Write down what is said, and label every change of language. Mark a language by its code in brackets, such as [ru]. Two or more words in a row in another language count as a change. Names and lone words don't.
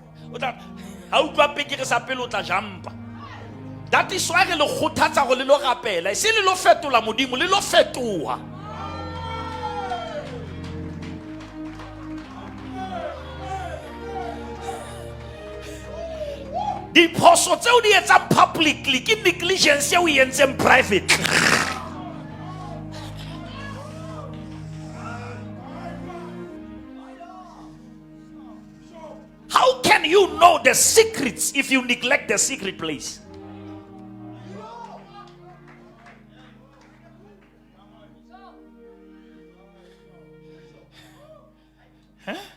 [en] How do I pick it up? Jump. That is why [st] le khothatsa go le lo rapela. Se le lo fetola modimo le lo fetoha. The phoso tseo di etsa publicly ke negligence o entseng private. [en] How can you know the secrets if you neglect the secret place? Huh?